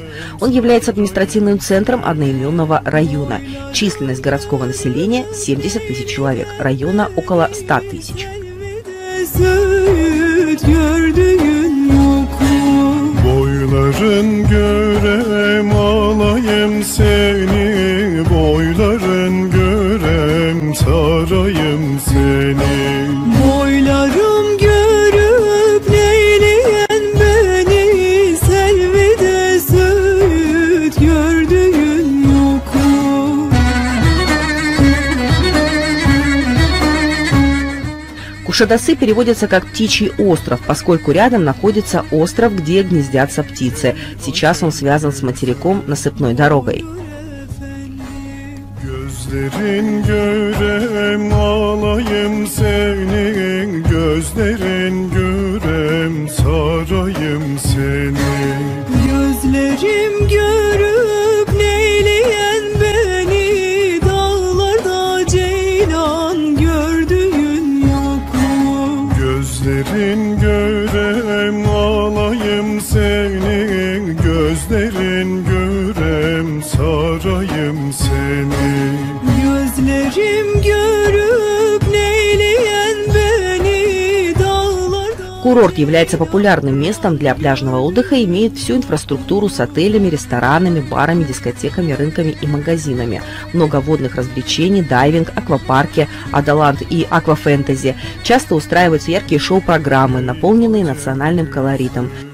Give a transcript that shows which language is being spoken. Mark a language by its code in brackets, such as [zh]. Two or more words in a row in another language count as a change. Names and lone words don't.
[ru] Он является административным центром одноименного района. Численность городского населения 70 тысяч человек, района около 100 тысяч. [tr] Boyların görem alayım seni, boyların görem sarayım seni. Boylarım görüp neyleyen beni, selvide söğüt gördüğün yok. [ru] Кушадасы переводится как «птичий остров», поскольку рядом находится остров, где гнездятся птицы. Сейчас он связан с материком насыпной дорогой. [tr] Gözlerin görem alayım seni, gözlerin görem sarayım seni. Gözlerim görüp neyleyen beni, dağlarda ceylan gördüğün yok. Gözlerin görem alayım seni, gözlerin görem sarayım seni. Gözlerim görüp neyleyen beni, dağlarda... [ru] Курорт является популярным местом для пляжного отдыха и имеет всю инфраструктуру с отелями, ресторанами, барами, дискотеками, рынками и магазинами. Много водных развлечений, дайвинг, аквапарки, Адалант и аквафэнтези. Часто устраиваются яркие шоу-программы, наполненные национальным колоритом.